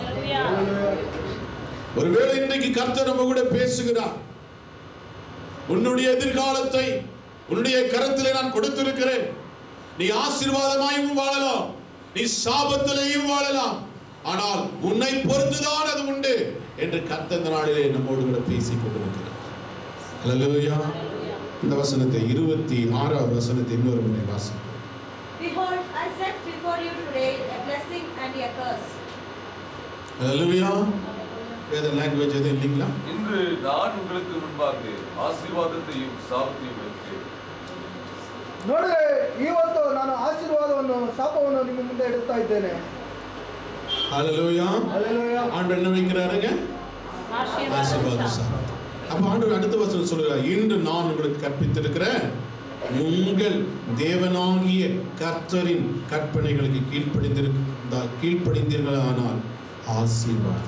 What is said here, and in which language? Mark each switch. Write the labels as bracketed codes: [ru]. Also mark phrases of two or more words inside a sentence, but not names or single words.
[ta] ஒருவேளை இன்றைக்கு கர்த்தர் நம்ம கூட பேசுகிறார், உன்னுடைய எதிர்காலத்தை உன்னுடைய கரத்திலே நான் கொடுத்திருக்கிறேன், நீ ஆசீர்வாதமாயும் வாழலாம், நீ சாபத்திலேயும் வாழலாம், ஆனால் உன்னை பொறுத்துதான் அது உண்டு என்று கர்த்தர் இந்த நாளிலே நம்மோடு கூட பேசிக் கொண்டிருக்கிறார். அல்லேலூயா. இந்த வசனத்தை 26வது வசனத்தை இன்னொரு முறை வாசிப்போம். [en] Behold, I set before you today a blessing and a curse. [ta] அல்லேலூயா. [en] Veda language [ta] எது இல்லீங்களா? இன்று நான் உங்களுக்கு முன்பாக ஆசீர்வாதத்தையும் சாபத்தையும் வைக்கிறேன். [kn] ನೋಡಿದ್ರೆ ಇವತ್ತು ನಾನು ಆಶೀರ್ವಾದವನ್ನು ಶಾಪವನ್ನು ನಿಮ್ಮ ಮುಂದೆ ಇಡುತ್ತಾ ಇದ್ದೇನೆ. ஹalleluya. ஹalleluya. [ta] ஆண்டவர் என்ன வைக்கிறாருங்க? ஆசீர்வாதம் சாபம். அப்ப ஆண்டவர் அடுத்த வசனம் சொல்றார், இன்று நான் உங்களுக்கு கற்பித்திருக்கிற உங்கள் தேவனாகிய கர்த்தரின் கற்பனைகளுக்கு கீழ்ப்படிந்தீர்களானால் ஆசீர்வாதம்.